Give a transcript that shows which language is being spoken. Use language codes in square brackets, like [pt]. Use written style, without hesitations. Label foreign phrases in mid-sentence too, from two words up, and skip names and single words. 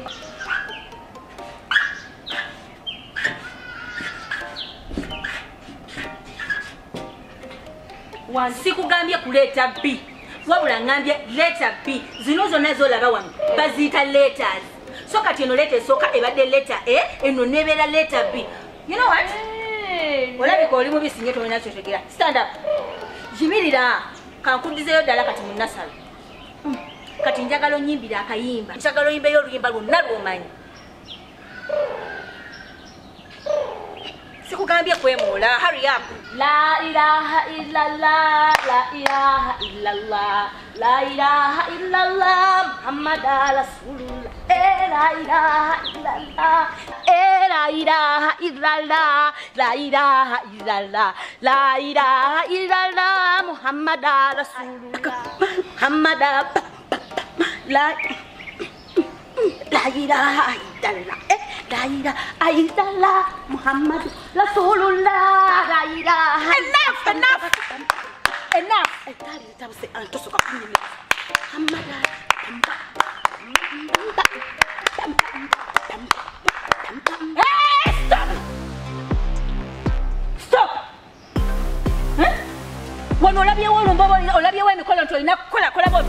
[lg] sikugambye kuleeta B wabula ngambye letter B zino zonna zolaba wano baziyita letters so kati eno letter esooka ebadde letter A eno nebeera letter B. [en] You know what? [lg] Olabika oli mubisi nnyo tolina kyotegera. [en] Stand up. [lg] Jimirira kankuddizeyo ddala kati mu nasalo. Kati njagala onyimbira akayimba. Njagala oyimbeyo oluyimba lwonna lw'omanyi. Sikugambye kwemuula. [en] Hurry up. [ar] لا إله إلا الله، لا إله إلا الله، لا إله إلا الله، محمد رسول الله. لا إله إلا الله، لا إله إلا الله، لا إله إلا الله، لا إله إلا الله، محمد رسول الله. محمد لا إله إلا الله. لا إله إلا الله، محمد رسول الله. لا إله. [en] Enough. Stop. [lg] When olabye emikono tolina kukola bwoti.